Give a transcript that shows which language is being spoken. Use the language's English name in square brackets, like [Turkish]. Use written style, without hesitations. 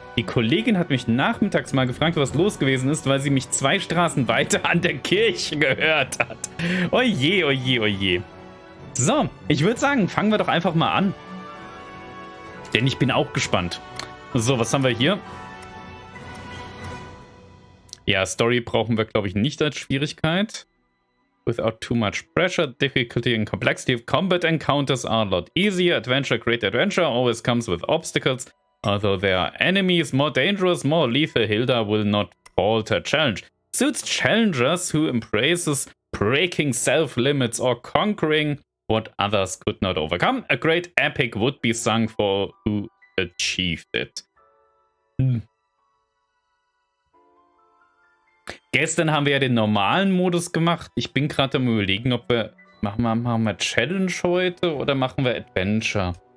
[German] Die Kollegin hat mich nachmittags mal gefragt, was los gewesen ist, weil sie mich 2 Straßen weiter an der Kirche gehört hat. Oje, oje, oje. So, ich würde sagen, fangen wir doch einfach mal an. Denn ich bin auch gespannt. So, was haben wir hier? Ja, Story brauchen wir, glaube ich, nicht als Schwierigkeit. [English] Without too much pressure, difficulty and complexity of combat encounters are a lot easier. Great adventure always comes with obstacles. Although there are enemies more dangerous, more lethal, Hilda will not falter. Challenge suits challengers who embraces breaking self-limits or conquering what others could not overcome. A great epic would be sung for who achieved it. [German] Gestern haben wir ja den normalen Modus gemacht. Ich bin gerade am Überlegen, ob wir... Machen wir Challenge heute oder machen wir Adventure?